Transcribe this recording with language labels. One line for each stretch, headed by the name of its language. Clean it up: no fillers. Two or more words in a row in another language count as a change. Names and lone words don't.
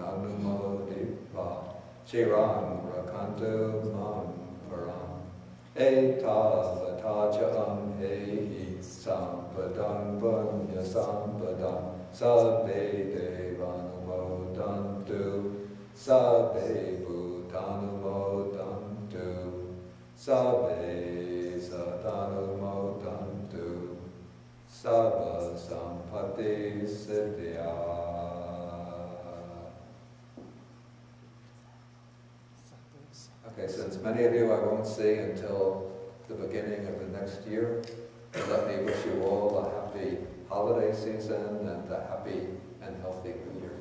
Pali: Anumoditva Chirang Rakantu Mam Param Eta Vatacham Hehi Sampadang Punya Sampadang Sabbe Devanumodantu Sabbe Bhutanumodantu Sabbe Satanumodantu Sabba Sampati Siddhya.
English: Okay, since many of you I won't see until the beginning of the next year, let me wish you all a happy holiday season and a happy and healthy New Year.